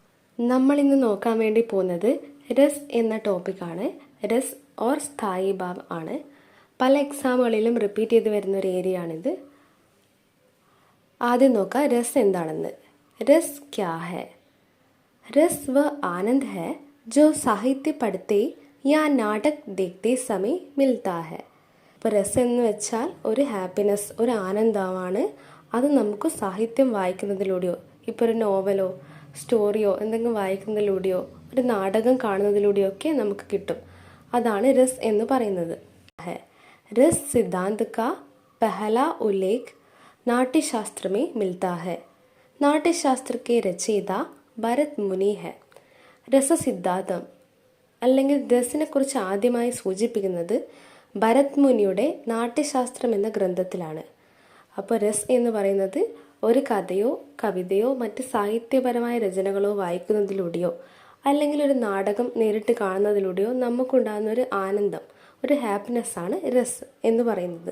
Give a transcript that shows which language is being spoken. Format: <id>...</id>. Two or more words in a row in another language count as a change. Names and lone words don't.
<ml>നമ്മൾ ഇന്ന് നോക്കാൻ വേണ്ടി പോകുന്നത് രസ് എന്ന ടോപ്പിക്കാണ്.</ml> <hi>रस और स्थायी भाव ആണ്.</hi> <ml>പല എക്സാമുകളിലും റിപ്പീറ്റ് ചെയ്ത് വരുന്ന ഒരു ഏരിയ ആണിത്. ആദ്യം നോക്കാം രസ് എന്താണെന്ന്.</ml> <hi>रस क्या है? रस वह आनंद है जो साहित्य पढ़ते या नाटक देखते समय मिलता है.</hi> <ml>ഇപ്പോൾ രസം എന്ന് വെച്ചാൽ ഒരു ഹാപ്പിനെസ്, ഒരു ആനന്ദമാണ്. അത് നമുക്ക് സാഹിത്യം വായിക്കുന്നതിലൂടെയോ, ഇപ്പോൾ ഒരു നോവലോ സ്റ്റോറിയോ എന്തെങ്കിലും വായിക്കുന്നതിലൂടെയോ ഒരു നാടകം കാണുന്നതിലൂടെയോ ഒക്കെ നമുക്ക് കിട്ടും. അതാണ് രസ് എന്ന് പറയുന്നത്.</ml> <hi>रस सिद्धांत का पहला उल्लेख नाट्यशास्त्र में मिलता है. നാട്യശാസ്ത്ര के रचयिता ഭരത് മുനി ഹെ.</hi> <ml>രസസിദ്ധാന്തം അല്ലെങ്കിൽ രസിനെ കുറിച്ച് ആദ്യമായി സൂചിപ്പിക്കുന്നത് ഭരത് മുനിയുടെ നാട്യശാസ്ത്രം എന്ന ഗ്രന്ഥത്തിലാണ്. അപ്പോൾ രസ് എന്ന് പറയുന്നത് ഒരു കഥയോ കവിതയോ മറ്റ് സാഹിത്യപരമായ രചനകളോ വായിക്കുന്നതിലൂടെയോ അല്ലെങ്കിൽ ഒരു നാടകം നേരിട്ട് കാണുന്നതിലൂടെയോ നമുക്കുണ്ടാകുന്ന ഒരു ആനന്ദം, ഒരു ഹാപ്പിനെസ്സാണ് രസ് എന്ന് പറയുന്നത്.</ml>